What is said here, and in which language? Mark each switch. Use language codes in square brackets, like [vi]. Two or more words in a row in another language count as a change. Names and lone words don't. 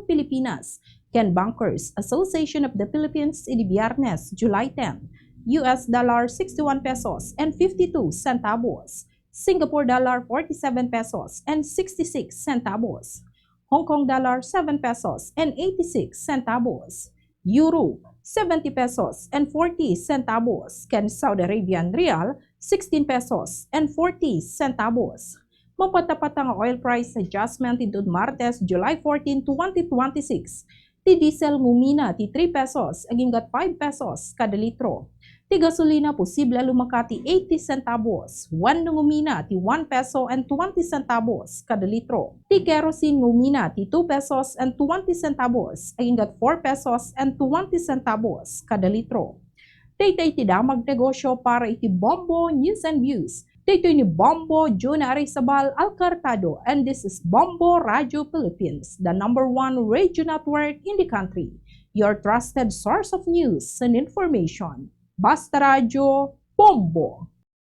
[ilo] Pilipinas ken Bankers Association of the Philippines idi Biyernes, [en] July 10, US dollar 61 pesos and 52 centavos, Singapore dollar 47 pesos and 66 centavos, Hong Kong dollar 7 pesos and 86 centavos, Euro 70 pesos and 40 centavos, ken Saudi Arabian Rial 16 pesos and 40 centavos. [ilo] Mapatapat ang [en] oil price adjustment [ilo] ito Martes, July 14, 2026. Ti diesel ngumina ti 3 pesos aging 5 pesos kada litro. Ti gasolina posible lumakati 80 centavos. Wan ngumina ti [en] 1 peso and 20 centavos [ilo] kada litro. Ti kerosene ngumina ti [en] 2 pesos and 20 centavos [ilo] aging [en] 4 pesos and 20 centavos [ilo] kada litro. Daytoy ti damag negosyo para iti Bombo News and Views. Daytoy ni Bombo June Arizabal Alcartado, [en] and this is Bombo Radio Philippines, the #1 radio network in the country. Your trusted source of news and information. Basta Radio, Bombo!